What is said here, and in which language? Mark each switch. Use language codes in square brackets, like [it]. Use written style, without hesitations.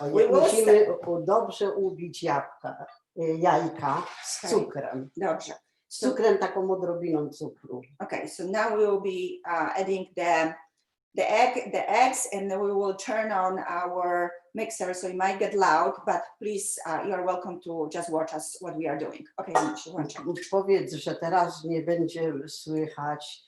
[pl] Musimy dobrze ubić jajka z cukrem. Dobrze. Z cukrem, taką odrobiną cukru. [en] Okay, so now we will be adding the eggs, and then we will turn on our mixer, so it might get loud, but please, you are welcome to just watch us what we are doing. Okay, [pl] Powiedz, że teraz nie będzie słychać.